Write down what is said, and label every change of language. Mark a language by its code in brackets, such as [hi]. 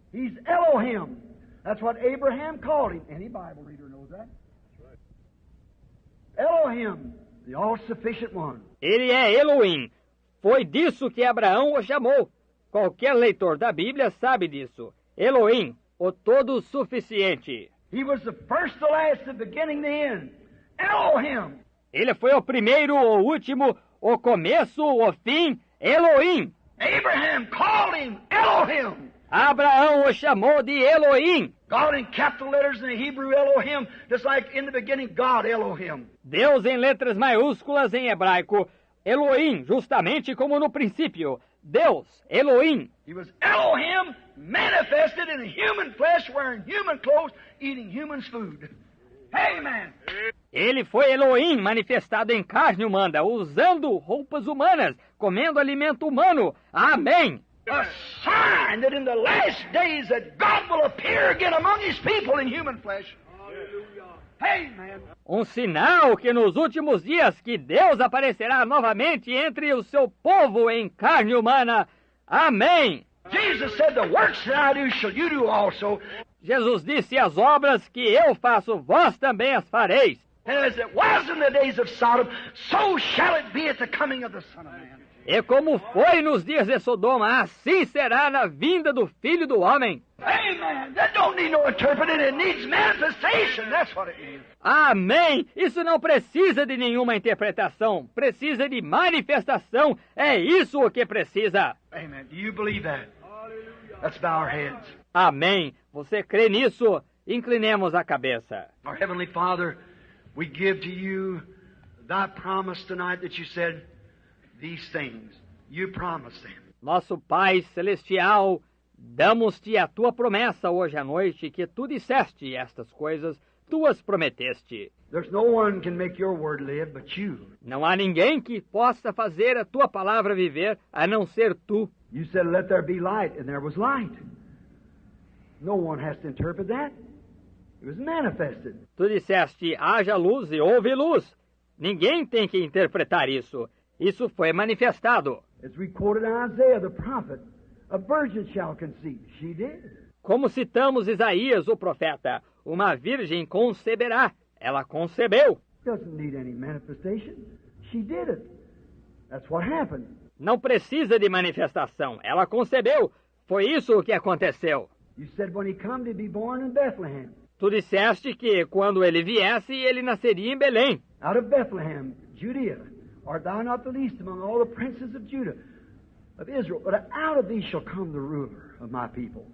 [en] He's Elohim. That's what Abraham called him. Any Bible reader knows that. Elohim, the all-sufficient one. [pt] Ele é Elohim. Foi disso que Abraão o chamou. Qualquer leitor da Bíblia sabe disso. Elohim, o todo-suficiente. [en] He was the first, the last, the beginning, the end. Elohim. [pt] Ele foi o primeiro, o último, o começo, o fim. Elohim. [en] Abraham called him Elohim. [pt] Abraão o chamou de Elohim. [en] God in capital letters in the Hebrew Elohim, just like in the beginning God Elohim. [pt] Deus em letras maiúsculas em hebraico. Elohim, justamente como no princípio. Deus, Elohim. [en] He was Elohim manifested in human flesh, wearing human clothes, eating human food. Amen. [pt] Ele foi Elohim manifestado em carne humana, usando roupas humanas, comendo alimento humano. Amém. [en] A sign that in the last days that God will appear again among His people in human flesh. Amen. [pt] Um sinal que nos últimos dias que Deus aparecerá novamente entre o seu povo em carne humana. Amém. [en] Jesus said, "The works that I do shall you do also." [pt] Jesus disse: as obras que eu faço, vós também as fareis. [en] And as it was in the days of Sodom, so shall it be at the coming of the Son of Man. [pt] E como foi nos dias de Sodoma, assim será na vinda do Filho do Homem. [en] Amen. That don't need no interpreting. It needs manifestation. That's what it needs. [pt] Amém! Isso não precisa de nenhuma interpretação. Precisa de manifestação. É isso o que precisa. [en] Amen. Do you believe that? Let's bow our heads. [pt] Amém. Você crê nisso? Inclinemos a cabeça. [en] Our Heavenly Father, we give to you thy promise tonight that you said these things. You promised them. [pt] Nosso Pai Celestial, damos-te a tua promessa hoje à noite, que tu disseste estas coisas, tu as prometeste. [en] There's no one can make your word live but you. [pt] Não há ninguém que possa fazer a tua palavra viver, a não ser tu. [en] You said, "Let there be light," and there was light. No one has to interpret that. It was manifested. [pt] Tu disseste, haja luz e houve luz. Ninguém tem que interpretar isso. Isso foi manifestado. [en] As we quoted Isaiah the prophet, a virgin shall conceive. She did. [pt] Como citamos Isaías, o profeta, uma virgem conceberá. Ela concebeu. [en] Doesn't need any manifestation. She did it. That's what happened. [pt] Não precisa de manifestação. Ela concebeu. Foi isso o que aconteceu. [en] You said when he come to be born in Bethlehem. [pt] Tu disseste que quando ele viesse, ele nasceria em Belém. [en] Out of Bethlehem, Judea, art thou not the least among all the princes of Judah, of Israel, but out of thee shall come the ruler of my people.